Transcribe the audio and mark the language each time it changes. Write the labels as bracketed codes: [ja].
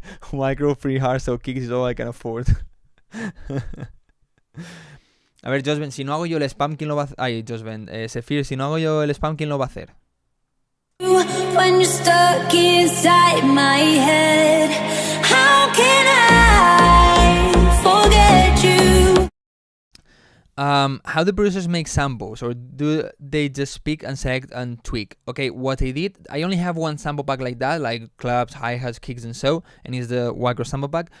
[en] Wildcrow free hardstyle kicks is all I can afford. [es] A ver, Josven, si no hago yo el spam, ¿quién lo va a hacer? Ay, Josven, Sephir, si no hago yo el spam, ¿quién lo va a hacer? [en] When you're stuck inside my head, how can I forget you? How do producers make samples, or do they just speak and select and tweak? Okay, what I did, I only have one sample pack like that, like claps, hi-hats, kicks, and so, and it's the Wildcrow sample pack.